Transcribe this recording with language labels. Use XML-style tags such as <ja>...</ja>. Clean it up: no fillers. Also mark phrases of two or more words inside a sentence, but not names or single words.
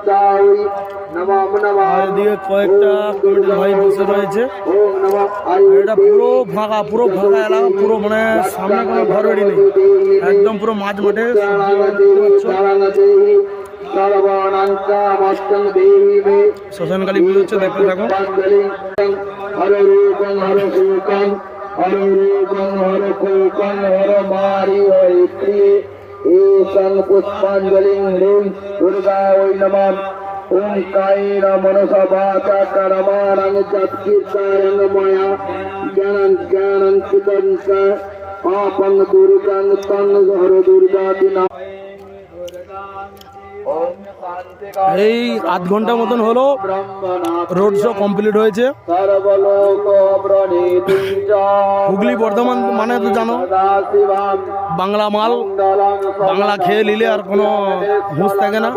<bn>আর এদিকে কয়েকটা কমিটির ভাই বসে রয়েছে। এটা পুরো ফাঁকা এলাকা, পুরো মানে সামনে কোনো ঘর বাড়ি নেই, একদম পুরো মাঝ মাঠে। শ্মশানকালী পুজো হচ্ছে, দেখতে থাকো।</bn> <sa>पुष्पांजलि दुर्गा वै नमः ओं कायेन मनसा वाचा कर्मणा चक्षुषायं मया ज्ञानं चितं च पापं दुर्गं तं हर दुर्गादिना।</sa> <bn>এই আধ ঘন্টা মতন হলো</bn> <en>road show complete</en> <bn>হয়েছে। হুগলি বর্ধমান মানে তো জানো, বাংলা মাল, বাংলা খেয়ে নিলে আর কোনো হুঁশ থাকে না।</bn>